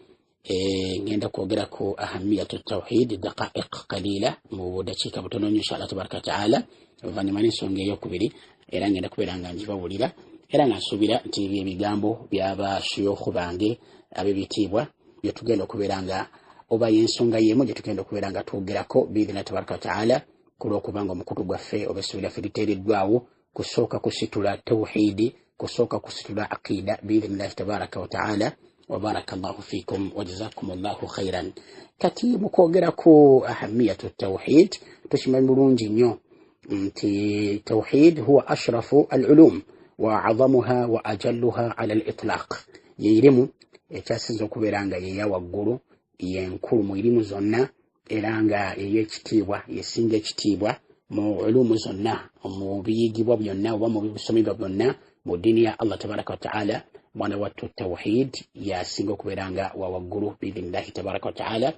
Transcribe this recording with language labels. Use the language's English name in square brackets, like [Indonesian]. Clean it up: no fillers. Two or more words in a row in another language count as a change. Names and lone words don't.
[Ganda] Ngenda kwogera ku [Arabic] أهمية التوحيد دقائق قليلة [Ganda] mu budakiika butono [Arabic] إن شاء الله تبارك وتعالى, [Ganda] oluvannyuma n'ensonga ey'okubiri, era ngenda kubeera nga njibawulira era nga nsuubira nti ebigambo by'abashuyukhu bange ab'ebitiibwa bye tugenda okubeera nga oba yensonga yemu gye tugenda okubeera nga twogerako [Arabic] بإذن الله تبارك وتعالى, [Ganda] kulw'okubanga omukutu gwaffe oba essuubi lyaffe liteereddwawo kusooka kusitula tawhidi, kusooka kusitula aqida [Arabic] بإذن الله تبارك وتعالى. وبارك الله فيكم وجزاكم الله خيرا. [Ganda] Kati mu kwogera ku [Arabic] أهمية التوحيد, [Ganda] tukimanyi bulungi nnyo nti [Arabic] التوحيد هو أشرف العلوم وأعظمها وأجلها على الإطلاق. [Ganda] Yeirimu ekyasinza okubeera nga yeya waggulu, yenkulu mu irimu zonna, era nga ey'ekitiibwa yesinga ekitiibwa mu ulumu zonna, mu biyigibwa byonna oba mu bisomebwa byonna mu ddiini ya [Arabic] الله تبارك وتعالى. [Ganda] Mwana wattu tawhid yasinga okubeera nga wa waggulu [Arabic] بإذن الله تبارك وتعالى.